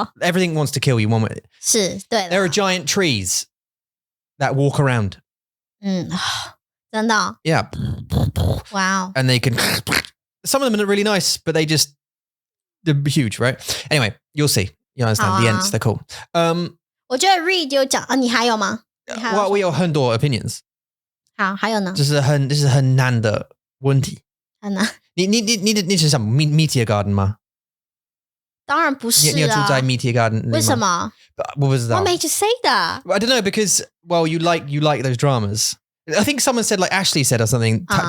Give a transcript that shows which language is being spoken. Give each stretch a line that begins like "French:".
English: Everything wants to kill you one way.
Chinese: 是对
English: There are giant trees that walk around.
Chinese: 真的
English: Yeah. Wow. And they can some of them are really nice, but they're huge, right? Anyway, you'll see. You understand. The ents, they're cool.
Chinese: 我觉得 Reed 有讲你还有吗？我有很多 opinions. 好，还有呢？这是很难的问题。很难。你是什么 Meteor Garden 吗？当然不是啊。你有住在 Meteor Garden 为什么？我不知道。
English: What made you say that? I don't know because you like those dramas. I think someone said like Ashley said or something.